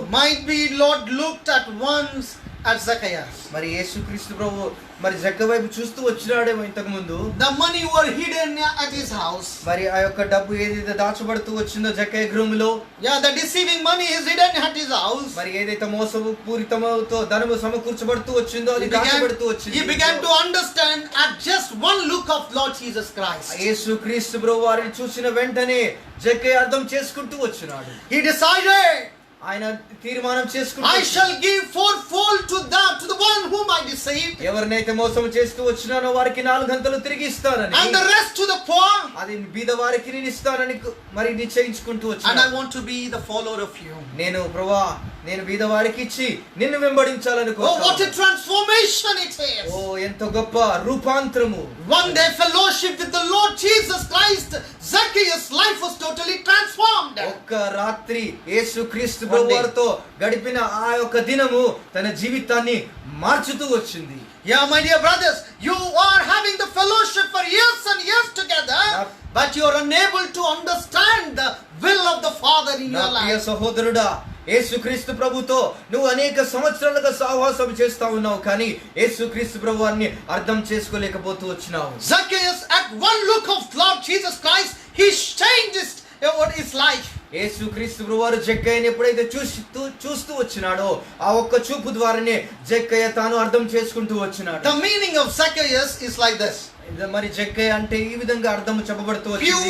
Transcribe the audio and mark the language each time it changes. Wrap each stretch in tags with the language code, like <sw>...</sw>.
<en>Might be Lord looked at once at Zacchaeus.</en> <te>మరి యేసుక్రీస్తు ప్రభు మరి జక్కయ్య వైపు చూస్తూ వచ్చినాడేమో ఇంతకు ముందు.</te> <en>The money were hidden at his house.</en> <te>మరి ఆ యొక్క డబ్బు ఏదైతే దాచబడుతూ వచ్చిందో జక్కయ్య గృహంలో,</te> <en>yeah, the deceiving money is hidden at his house.</en> <te>మరి ఏదైతే మోసపు పూరితమతో ధనము సమకూర్చబడుతూ వచ్చిందో అది దాచబడుతూ వచ్చింది.</te> <en>He began to understand at just one look of Lord Jesus Christ.</en> <te>యేసుక్రీస్తు ప్రభు వారిని చూసిన వెంటనే జక్కయ్య అర్థం చేసుకుంటూ వచ్చినాడు.</te> <en>He decided,</en> <te>ఆయన తీర్మానం చేసుకుంటూ,</te> <en>I shall give fourfold to the one whom I deceived.</en> <te>ఎవరినైతే మోసం చేస్తూ వచ్చినానో వారికి 4 గంటలు తిరిగి ఇస్తానని,</te> <en>and the rest to the poor.</en> <te>అది బీద వారికి నేను ఇస్తానని మరి నిశ్చయించుకుంటూ వచ్చినాడు.</te> <en>and I want to be the follower of you.</en> <te>నేను ప్రభువా నేను బీద వారికి ఇచ్చి నిన్ను వెంబడించాలని కోరుతున్నాను.</te> <en>Oh, what a transformation it is.</en> <te>ఓ ఎంత గొప్ప రూపాంతరము.</te> <en>One day fellowship with the Lord Jesus Christ, Zacchaeus' life was totally transformed.</en> <te>ఒక్క రాత్రి యేసుక్రీస్తు ప్రభువారితో గడిపిన ఆ యొక్క దినము తన జీవితాన్ని మార్చుతూ వచ్చింది.</te> <en>Yeah, my dear brothers, you are having the fellowship for years and years together, but you are unable to understand the will of the Father in your life.</en> <te>ప్రియ సహోదరుడా, యేసుక్రీస్తు ప్రభుతో నువ్వు అనేక సంవత్సరాలుగా సహవాసం చేస్తా ఉన్నావు, కానీ యేసుక్రీస్తు ప్రభువాన్ని అర్థం చేసుకోలేకపోతూ వచ్చినావు.</te> <en>Zacchaeus, at one look of Lord Jesus Christ, he changed his life.</en> <te>యేసుక్రీస్తు ప్రభువారు జక్కయ్యని ఎప్పుడైతే చూస్తూ వచ్చినాడో ఆ ఒక్క చూపు ద్వారానే జక్కయ్య తాను అర్థం చేసుకుంటూ వచ్చినాడు.</te> <en>The meaning of Zacchaeus is like this.</en> <te>మరి జక్కయ్య అంటే ఈ విధంగా అర్థం చెప్పబడుతూ వచ్చింది.</te>